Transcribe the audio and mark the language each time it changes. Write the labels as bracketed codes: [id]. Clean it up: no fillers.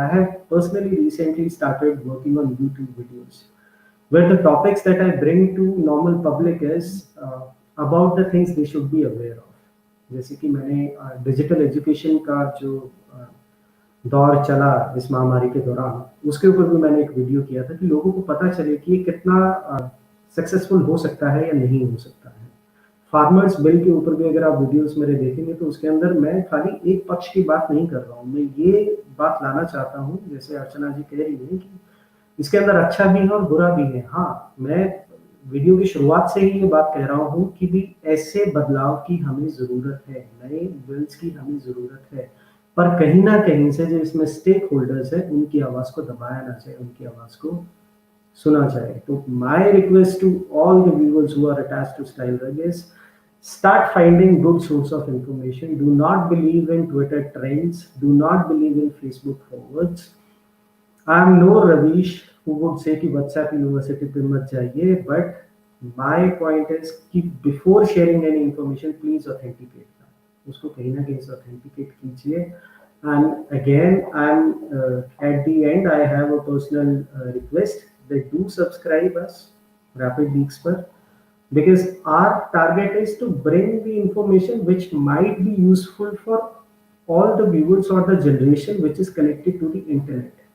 [en] I have personally recently started working on YouTube videos, where the topics that I bring to normal public is about the things they should be aware of. [hi] जैसे कि मैंने digital education का जो दौर चला इस महामारी के दौरान, उसके ऊपर भी मैंने एक वीडियो किया था कि लोगों को पता चले कि ये कितना सक्सेसफुल हो सकता है या नहीं हो सकता है। फार्मर्स बिल के ऊपर भी अगर आप वीडियोस मेरे देखेंगे तो उसके अंदर मैं खाली एक पक्ष की बात नहीं कर रहा हूँ, मैं ये बात लाना चाहता हूँ, जैसे अर्चना जी कह रही है कि इसके अंदर अच्छा भी है और बुरा भी है। हाँ, मैं वीडियो की शुरुआत से ही ये बात कह रहा हूँ कि भी ऐसे बदलाव की हमें ज़रूरत है, नए बिल्स की हमें ज़रूरत है, पर कहीं न कहीं से जो इसमें स्टेक होल्डर्स हैं, उनकी आवाज़ को दबाया ना जाए, उनकी आवाज़ को सुना जाए। [en] तो my request to all the viewers who are attached to style rug is start finding good source of information. Do not believe in Twitter trends. Do not believe in Facebook forwards. I am no Ravish who would say [hi] कि WhatsApp university पे मत जाइए, [en] but my point is कि before sharing any information, please authenticate that. [hi] उसको कहीं ना कहीं से authenticate कीजिए. [en] And again, at the end, I have a personal request that do subscribe us, Rapid Leaks पर, because our target is to bring the information which might be useful for all the viewers or the generation which is connected to the internet.